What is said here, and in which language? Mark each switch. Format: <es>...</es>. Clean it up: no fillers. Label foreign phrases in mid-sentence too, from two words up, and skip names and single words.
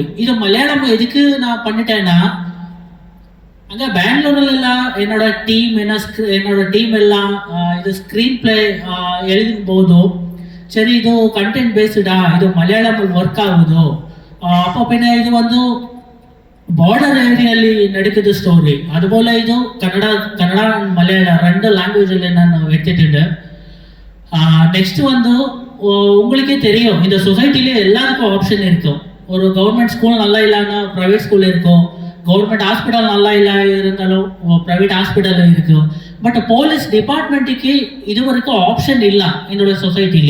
<ta>இது மலையாளம் எதுக்கு நான் பண்ணிட்டேன்னா, அங்கே பெங்களூர்ல என்னோட டீம் எல்லாம் இது</ta> <en>screen play</en> <ta>எழுதும் போதும் சரி இது</ta> <en>content based,</en> <ta>இது மலையாளம் ஒர்க் ஆகுதோ, அப்போ பின்ன இது வந்து</ta> <kn>ಬಾರ್ಡರ್ ಏರಿಯಲ್ಲಿ ನಡೀತಿದ್ದ ಸ್ಟೋರಿ. അതുപോലെ ಇದು ಕನ್ನಡ ಮಲಯಾಳ 2 ಲ್ಯಾಂಗ್ವೇಜಲ್ಲಿ ನಾನು எடுத்துட்டு.</kn> <ta>நெக்ஸ்ட் வந்து உங்களுக்கே தெரியும் இந்த சொசைட்டிலே எல்லாருக்கும் ஆப்ஷன் இருக்கும். ஒரு</ta> <en>government school</en> <ta>நல்லா இல்லைன்னா</ta> <en>private school</en> <ta>இருக்கும்,</ta> <en>government hospital</en> <ta>நல்லா இல்லை இருந்தாலும்</ta> <en>private hospital</en> <ta>இருக்கும். பட்</ta> <en>police department</en> <ta>இது வரைக்கும் ஆப்ஷன் இல்லை என்னோட சொசைட்டிலே.</ta>